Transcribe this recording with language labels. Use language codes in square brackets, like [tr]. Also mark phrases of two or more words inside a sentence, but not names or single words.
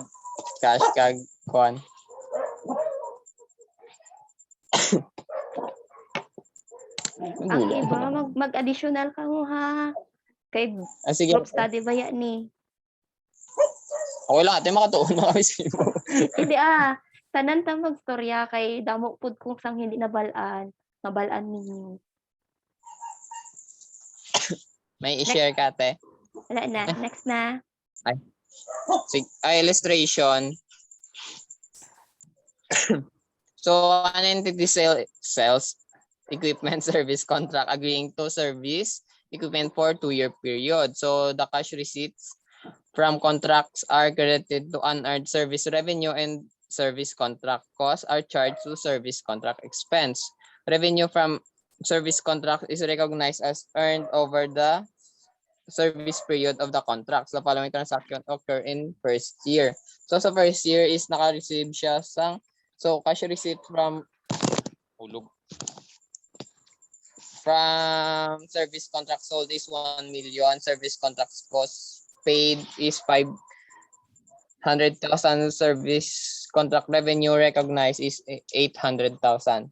[hil] Cash kag kuan. Ang iba mag-additional ka mo ha. Kay Sige. [en] group study [hil] ba yan ni? Okay lang ate, makatuon na kami sa iyo. Hindi tanan ta magstorya kay damo pud kung sang hindi nabalaan ninyo. May i-share ka ate. Wala na, next na. Sige, illustration. [en] So, an entity sells equipment service contract agreeing to service equipment for 2-year period. So, the cash receipts from contracts are credited to unearned service revenue and service contract costs are charged to service contract expense. Revenue from service contract is recognized as earned over the service period of the contract. The following transaction occur in first year. So sa first year is [hil] naka-receive siya [en] so cash receipt from service contract sold is 1 million, service contracts cost paid is 500,000, service contract revenue recognized is 800,000.